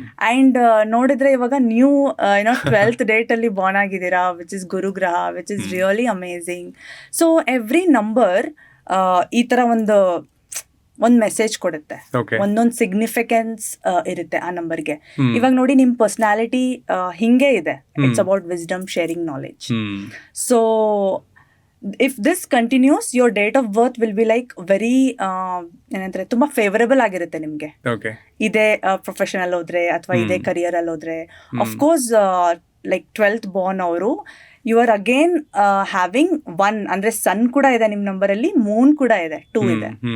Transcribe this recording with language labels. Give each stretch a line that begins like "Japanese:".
Kannada: And ನೋಡಿದ್ರೆ ಇವಾಗ ನೀವು 12th ಡೇಟಲ್ಲಿ ಬಾರ್ನ್ ಆಗಿದ್ದೀರಾ, which is ಗುರುಗ್ರಹ,
English: Which is really amazing.
Kannada: So every number ಈ ಥರ ಒಂದು ಮೆಸೇಜ್ ಕೊಡುತ್ತೆ, ಒಂದೊಂದು ಸಿಗ್ನಿಫಿಕೆನ್ಸ್ ಇರುತ್ತೆ ಆ ನಂಬರ್ಗೆ. ಇವಾಗ ನೋಡಿ, ನಿಮ್ಮ ಪರ್ಸ್ನಾಲಿಟಿ ಹಿಂಗೆ ಇದೆ,
English: It's about wisdom, sharing knowledge. So if this continues, your date of birth will be like very
Kannada: ಏನಂತಾರೆ, ತುಂಬ ಫೇವರಬಲ್ ಆಗಿರುತ್ತೆ ನಿಮಗೆ. ಇದೇ ಪ್ರೊಫೆಷನಲ್ ಹೋದ್ರೆ ಅಥವಾ ಇದೇ ಕರಿಯರ್ ಅಲ್ಲಿ ಹೋದ್ರೆ, ಅಫ್ಕೋರ್ಸ್ ಲೈಕ್ 12th ಬಾರ್ನ್ ಅವರು,
English: you are again having 1,
Kannada: ಅಂದ್ರೆ ಸನ್ ಕೂಡ ಇದೆ ನಿಮ್ಮ ನಂಬರಲ್ಲಿ, ಮೂನ್ ಕೂಡ ಇದೆ, 2 ಇದೆ.